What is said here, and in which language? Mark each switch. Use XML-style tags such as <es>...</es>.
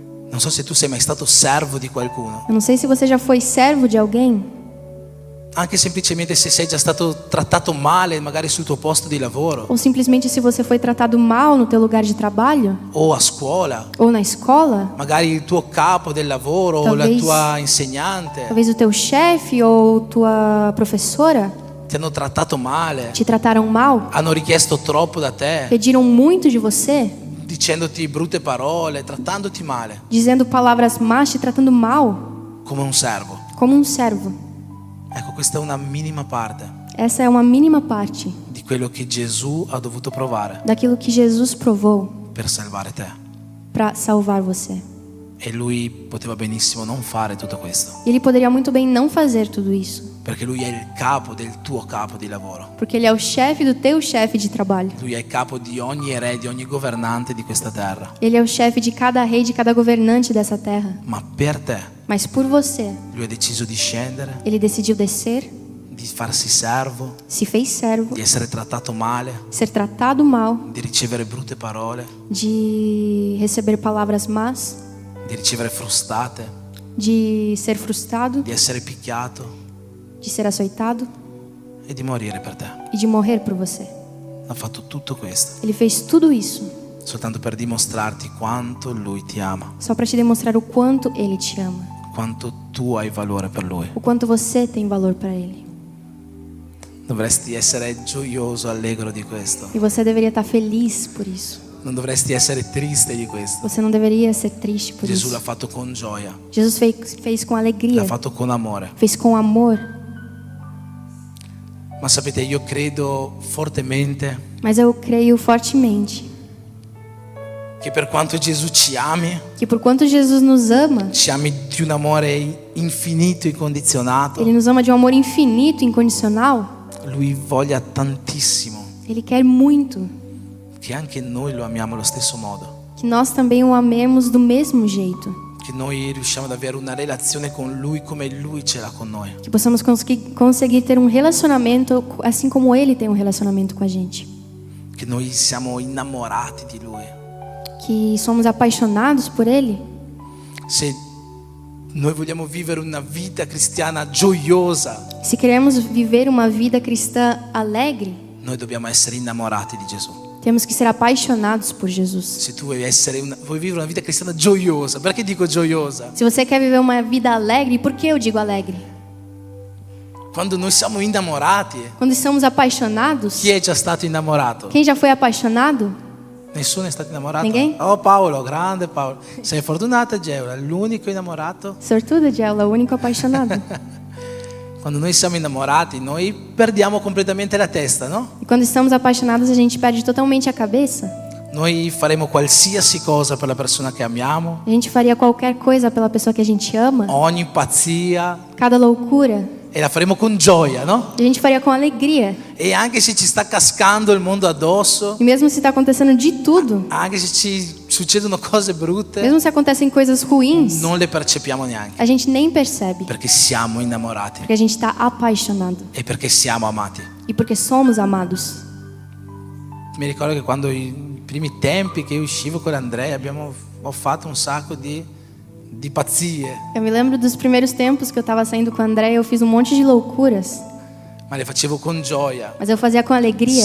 <it>Non so se tu sei mai stato servo di qualcuno,</it> <pt>Eu não sei se você já foi servo de alguém,</pt> <it>anche semplicemente se sei già stato trattato male magari sul tuo posto di lavoro</it> <pt>ou simplesmente se você foi tratado mal no teu lugar de trabalho</pt> <it>o a scuola,</it> <pt>ou na escola.</pt> <it>magari il tuo capo del lavoro o la</it> <pt>Talvez-</pt> <it>tua insegnante</it> <pt>Talvez o teu chefe ou tua professora</pt> <it>ti hanno trattato male,</it> <pt>te trataram mal,</pt> <it>hanno richiesto troppo da te,</it> <pt>pediram muito de você,</pt> <it>dicendoti brutte parole, trattandoti male,</it> <pt>dizendo palavras más, te tratando mal,</pt> <it>come un servo.</it> <pt>como um servo.</pt> <it>Ecco, questa è una minima parte</it> <pt>Essa é uma mínima parte</pt> <it>di quello che Gesù ha dovuto provare</it> <pt>daquilo que Jesus provou</pt> <it>per salvare te.</it> <pt>para salvar você.</pt> <it>E Lui poteva benissimo non fare tutto questo,</it> <pt>E Ele poderia muito bem não fazer tudo isso,</pt> <it>perché Lui è il capo del tuo capo di lavoro.</it> <pt>porque Ele é o chefe do teu chefe de trabalho.</pt> <it>Lui è il capo di ogni re, di ogni governante di questa terra.</it> <pt>Ele é o chefe de cada rei, de cada governante dessa terra.</pt> <it>Ma per te,</it> <pt>Mas por você,</pt> <it>Lui ha deciso di scendere,</it> <pt>Ele decidiu descer,</pt> <it>di farsi servo,</it> <pt>se fez servo,</pt> <it>di essere trattato male,</it> <pt>ser tratado mal,</pt> <it>di ricevere brutte parole,</it> <pt>de receber palavras más,</pt> <it>di ricevere frustate,</it> <pt>de ser frustrado,</pt> <it>di essere picchiato</it> <pt>de ser açoitado</pt> <it>e di morire per te.</it> <pt>e de morrer por você.</pt> <it>Ha fatto tutto questo</it> <pt>Ele fez tudo isso</pt> <it>soltanto per dimostrarti quanto Lui ti ama,</it> <pt>só para te demonstrar o quanto Ele te ama,</pt> <it>quanto tu hai valore per Lui.</it> <pt>o quanto você tem valor para Ele.</pt> <it>Dovresti essere gioioso, allegro di questo.</it> <pt>E você deveria estar feliz por isso.</pt> <it>Non dovresti essere triste di questo.</it> <pt>Você não deveria ser triste por</pt> <it>Gesù</it> <pt>isso.</pt> <it>l'ha fatto con gioia,</it> <pt>Jesus fez com alegria,</pt> <it>l'ha fatto con amore.</it> <pt>fez com amor.</pt> <it>Ma sapete, io credo fortemente</it> <pt>Mas eu creio fortemente</pt> <it>che per quanto Gesù ci ami</it> <pt>que por quanto Jesus nos ama,</pt> <it>di un amore infinito e incondizionato,</it> <pt>Ele nos ama de um amor infinito, incondicional.</pt> <it>Lui voglia tantissimo</it> <pt>Ele quer muito</pt> <it>che anche noi lo amiamo allo stesso modo,</it> <pt>que nós também o amemos do mesmo jeito,</pt> <it>che noi riusciamo ad avere una relazione con Lui come Lui ce l'ha con noi.</it> <pt>que possamos conseguir ter um relacionamento assim como Ele tem um relacionamento com a gente,</pt> <it>Che noi siamo innamorati di Lui.</it> <pt>que somos apaixonados por Ele.</pt> <it>Se noi vogliamo vivere una vita cristiana gioiosa,</it> <pt>Se queremos viver uma vida cristã alegre,</pt> <it>noi dobbiamo essere innamorati di Gesù.</it> <pt>temos que ser apaixonados por Jesus.</pt> <it>Se tu vuoi vivere una vita cristiana gioiosa, perché dico gioiosa?</it> <pt>Se você quer viver uma vida alegre, por que eu digo alegre?</pt> <it>Quando noi siamo innamorati,</it> <pt>Quando estamos apaixonados,</pt> <it>chi è già stato innamorato?</it> <pt>quem já foi apaixonado?</pt> <it>Nessuno è stato innamorato?</it> <pt>Ninguém?</pt> <it>Oh Paolo, grande Paolo. Sei fortunata Geola, l'unico innamorato.</it> <pt>Sortudo de ela, o único apaixonado.</pt> <it>Quando noi siamo innamorati, noi perdiamo completamente la testa, no?</it> <pt>E quando estamos apaixonados, a gente perde totalmente a cabeça.</pt> <it>Noi faremo qualsiasi cosa per la persona che amiamo,</it> <pt>A gente faria qualquer coisa pela pessoa que a gente ama,</pt> <it>ogni pazzia,</it> <pt>cada loucura,</pt> <it>e la faremo con gioia, no?</it> <pt>a gente faria com alegria.</pt> <it>E anche se ci sta cascando il mondo addosso,</it> <pt>E mesmo se está acontecendo de tudo,</pt> <it>anche se ci succedono cose brutte,</it> <pt>mesmo se acontecem coisas ruins,</pt> <it>non le percepiamo neanche,</it> <pt>a gente nem percebe,</pt> <it>perché siamo innamorati</it> <pt>porque a gente está apaixonado</pt> <it>e perché siamo amati.</it> <pt>e porque somos amados.</pt> <it>Mi ricordo che quando i primi tempi che io uscivo con Andrea ho fatto un sacco di pazzie,</it> <pt>Eu me lembro dos primeiros tempos que eu estava saindo com o André, eu fiz um monte de loucuras,</pt> <it>ma le facevo con gioia,</it> <pt>mas eu fazia com alegria,</pt>